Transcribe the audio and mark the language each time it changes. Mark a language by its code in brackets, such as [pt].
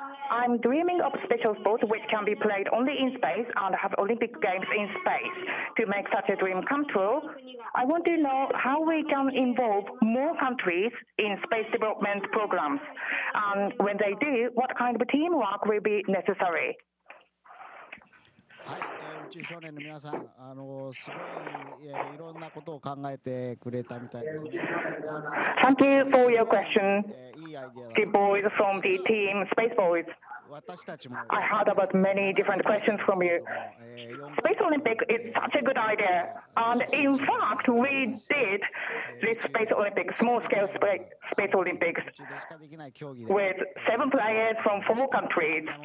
[en] I'm dreaming of special sports which can be played only in space and have Olympic Games in space. To make such a dream come true, I want to know how we can involve more countries in space development programs. And when they do, what kind of teamwork will be necessary? [ja] はい、宇宙少年の皆さん、すごい、いろんなことを考えてくれたみたいですね。 [en] Thank you for your question, the boys from the team Space Boys. I heard about many different questions from you. Space Olympic is such a good idea. And in fact, we did this Space Olympics, small-scale Space Olympics, with 7 players from 4 countries.